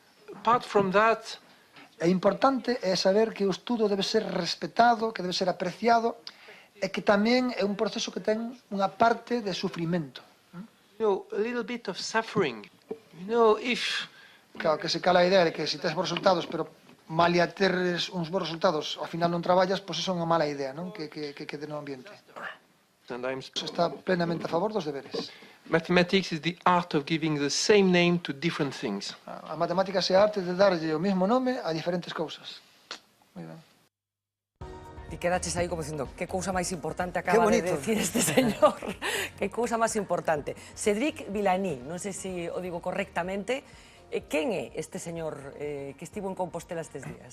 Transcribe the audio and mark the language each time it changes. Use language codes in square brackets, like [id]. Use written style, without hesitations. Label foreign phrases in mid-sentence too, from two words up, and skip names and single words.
[gl] É importante saber que o estudo debe ser respetado, que debe ser apreciado, e que tamén é un proceso que ten unha parte de sufrimento. Claro, que se cala a idea de que se tes bons resultados, pero malia teres uns bons resultados, ao final non traballas, pois iso é unha mala idea, non? Que quede no ambiente. Está plenamente a favor dos deberes. [en] Mathematics is the art of giving the same name to different things. [gl] A matemática é a arte de darlle o mesmo nome a diferentes cousas. Moi ben. E quedaches aí como dicindo, que cousa máis importante acaba de decir este señor. Que cousa máis importante. Cédric Villani, non sei se o digo correctamente. Quen é este señor que estivo en Compostela estes días?